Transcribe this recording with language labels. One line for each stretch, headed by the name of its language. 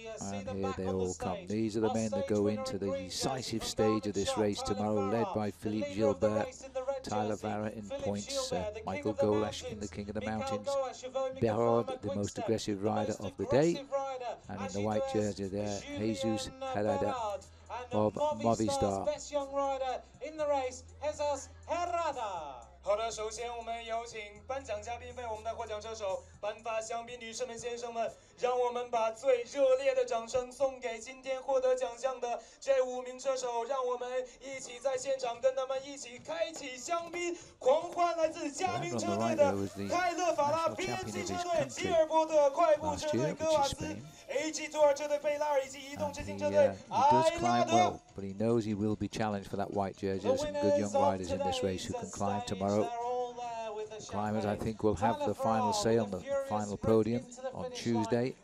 English: And here they all come. These are the men that go into the decisive stage of this race tomorrow, led by Philippe Gilbert, Tyler Vara in points, Michael Golash in the King of the Mountains, Berard, the most aggressive rider of the day, and in the white jersey there, Jesus Herrada of Movistar. Best young rider in the race, Jesus Herrada.
Chinese: 好的，首先我们有请颁奖嘉宾为我们的获奖车手颁发香槟，女士们、先生们，让我们把最热烈的掌声送给今天获得奖项的这5名车手，让我们一起在现场跟他们一起开启香槟狂欢！来自嘉宾车队的泰勒法拉 PNG 车队、吉尔伯特快步车队戈瓦斯、AG Tour 车队贝拉尔以及移动之星车队
English: He does climb well, but he knows he will be challenged for that white jersey. There's some good young riders in this race who can climb tomorrow. The climbers, I think, will have the final say on the final podium on Tuesday.